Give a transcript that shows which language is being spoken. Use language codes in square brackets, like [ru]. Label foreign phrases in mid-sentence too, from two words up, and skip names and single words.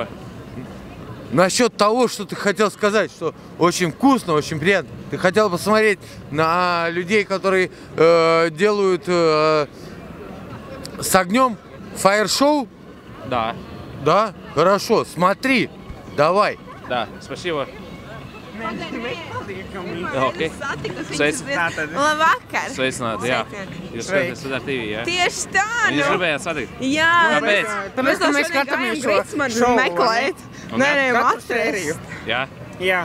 [ru] Насчет того, что ты хотел сказать, что очень вкусно, очень приятно. Ты хотел посмотреть на людей, которые делают с огнем фаер-шоу? Да. Да? Хорошо, смотри, давай. Да, спасибо. Okay. [lv] Labvakar! Sveicināti, jā. Jūs skatāties Studār TV, jā? Tieši tā, nu. Jūs gribējāt satikt? Jā. Kāpēc? Tāpēc, ka mēs skatāmies šo šovu, meklēt. Nē, atrast. Jā? Jā.